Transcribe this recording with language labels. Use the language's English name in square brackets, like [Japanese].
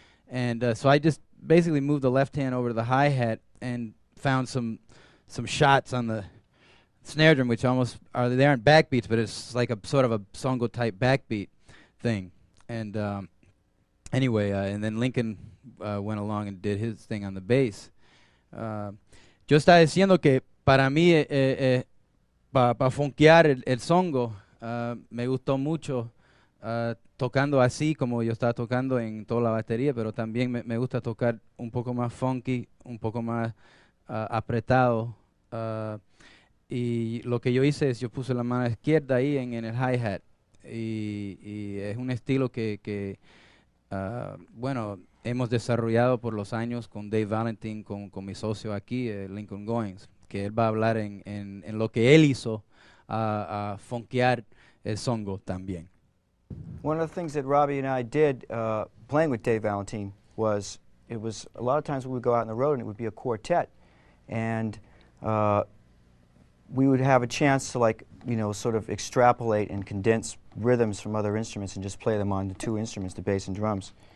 [English] And so I just basically moved the left hand over to the hi-hat and found some shots on the snare drum, which almost they aren't backbeats, but it's like a sort of a songo type backbeat thing. And anyway, and then Lincoln went along and did his thing on the bass. [Spanish] Yo estaba diciendo que para mí para funkear el songo me gustó mucho tocando así como yo estaba tocando en toda la batería, pero también me gusta tocar un poco más funky, un poco más apretado. Y lo que yo hice es yo puse la mano izquierda ahí en el hi-hat, y es un estilo que bueno, hemos desarrollado por los años con Dave Valentine, con mi socio aquí, Lincoln Goins, que él va a hablar en lo que él hizo a funkear el songo también. [English] One of the things that Robbie and I did playing with Dave Valentine was, it was a lot of times we would go out on the road and it would be a quartet, and we would have a chance to, like, you know, sort of extrapolate and condense rhythms from other instruments and just play them on the two instruments, the bass and drums.